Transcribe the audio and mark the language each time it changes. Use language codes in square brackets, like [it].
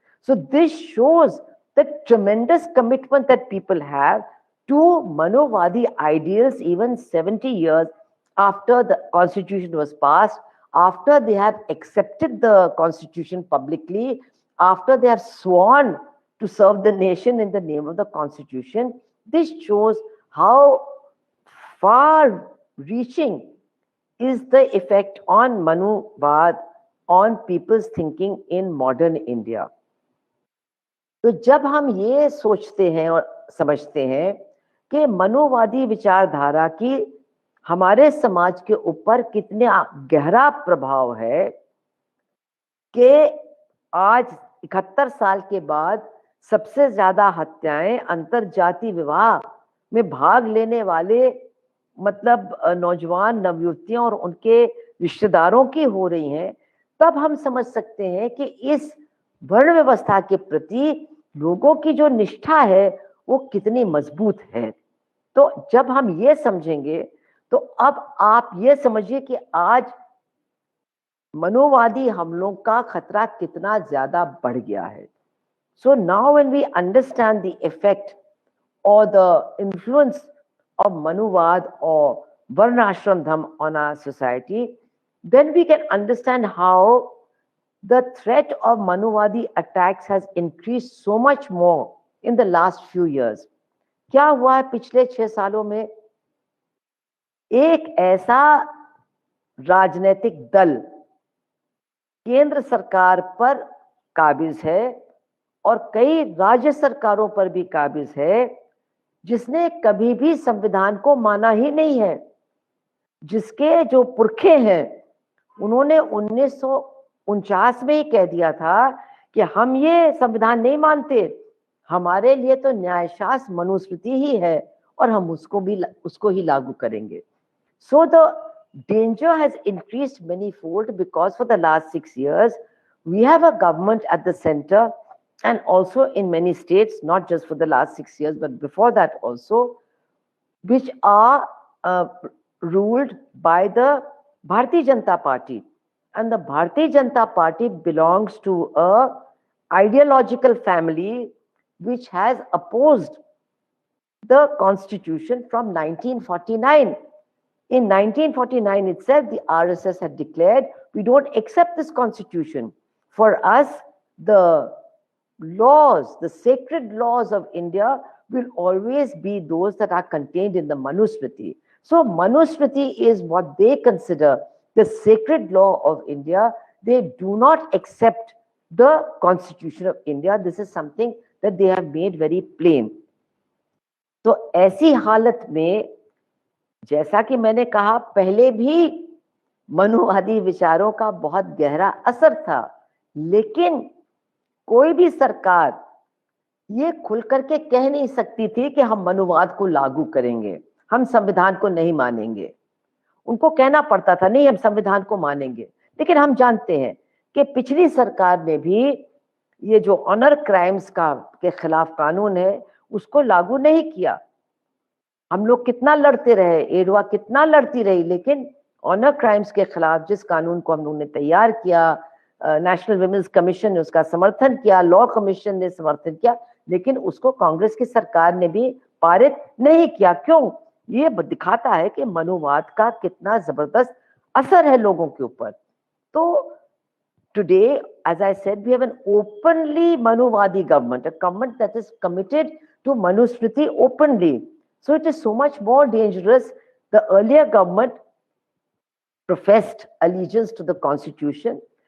[en] So this shows the tremendous commitment that people have to Manovadi ideals even 70 years after the constitution was passed, after they have accepted the constitution publicly, after they have sworn to serve the nation in the name of the constitution. This shows how far reaching is the effect on Manuvada on people's thinking in modern India. [hi] तो जब हम ये सोचते हैं और समझते हैं कि मनुवादी विचारधारा की हमारे समाज के ऊपर कितने गहरा प्रभाव है कि आज 71 साल के बाद सबसे ज्यादा हत्याएं अंतरजातीय विवाह में भाग लेने वाले मतलब नौजवान नवयुवतियों और उनके रिश्तेदारों की हो रही हैं, तब हम समझ सकते हैं कि इस वर्ण व्यवस्था के प्रति लोगों की जो निष्ठा है वो कितनी मजबूत है। तो जब हम ये समझेंगे तो अब आप ये समझिए कि आज मनोवादी हमलों का खतरा कितना ज्यादा बढ़ गया है। [en] So now when we understand the effect or the influence of Manuvad or Varnashram Dham on our society, then we can understand how the threat of Manuvadi attacks has increased so much more in the last few years. [hi] क्या हुआ है पिछले 6 सालों में? एक ऐसा राजनीतिक दल केंद्र सरकार पर काबिज है और कई राज्य सरकारों पर भी काबिज है, जिसने कभी भी संविधान को माना ही नहीं है, जिसके जो पुरखे हैं उन्होंने 1949 में ही कह दिया था कि हम ये संविधान नहीं मानते, हमारे लिए तो न्यायशास्त्र मनुस्मृति ही है और हम उसको ही लागू करेंगे। [en] So the danger has increased many-fold because for the last 6 years we have a government at the center and also in many states, not just for the last 6 years but before that also, which are ruled by the Bharatiya Janata Party. And the Bharatiya Janata Party belongs to a ideological family which has opposed the constitution from 1949. In 1949 itself, the RSS had declared, we don't accept this constitution. For us, the laws, the sacred laws of India will always be those that are contained in the Manusmriti. So Manusmriti is what they consider the sacred law of India. They do not accept the Constitution of India. This is something that they have made very plain. [hi] तो ऐसी हालत में जैसा कि मैंने कहा पहले भी मनुवादी विचारों का बहुत गहरा असर था, लेकिन कोई भी सरकार ये खुल करके कह नहीं सकती थी कि हम मनुवाद को लागू करेंगे, हम संविधान को नहीं मानेंगे। उनको कहना पड़ता था नहीं हम संविधान को मानेंगे। लेकिन हम जानते हैं कि पिछली सरकार ने भी ये जो ऑनर क्राइम्स के खिलाफ कानून है उसको लागू नहीं किया। हम लोग कितना लड़ते रहे, एडवा कितना लड़ती रही, लेकिन ऑनर क्राइम्स के खिलाफ जिस कानून को हम लोगों ने तैयार किया, नेशनल विमेंस कमीशन ने उसका समर्थन किया, लॉ कमीशन ने समर्थन किया, लेकिन उसको कांग्रेस की सरकार ने भी पारित नहीं किया। क्यों? ये दिखाता है कि मनुवाद का कितना जबरदस्त असर है लोगों के ऊपर। [en] तो today, as I said, we have an openly Manuvadi government, a government that is committed to Manusmriti openly. So it is so much more dangerous. The earlier government professed allegiance to the constitution.